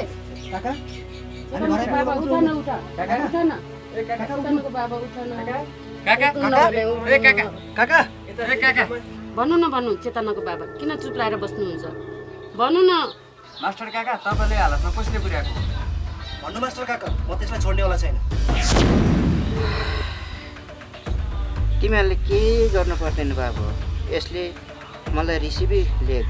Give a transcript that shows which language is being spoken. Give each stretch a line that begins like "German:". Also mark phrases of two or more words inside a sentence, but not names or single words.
Nepali: काका, बाबा उठ न, उठ। उठ न। चेतनको बाबा उठ न। काका, ए काका, काका, ए काका। भन्नु न, भन्नु। चेतनको बाबा किन चुप लाएर बस्नुहुन्छ? भन्नु न। मास्टर काका, तपाईँले हालतमा कसले पुर्याएको? भन्नु मास्टर काका, म त्यसलाई छोड्नेवाला छैन। तिमीहरूले के गर्नु पर्दैन बाबु, यसले मलाई रिसिभै लिएको।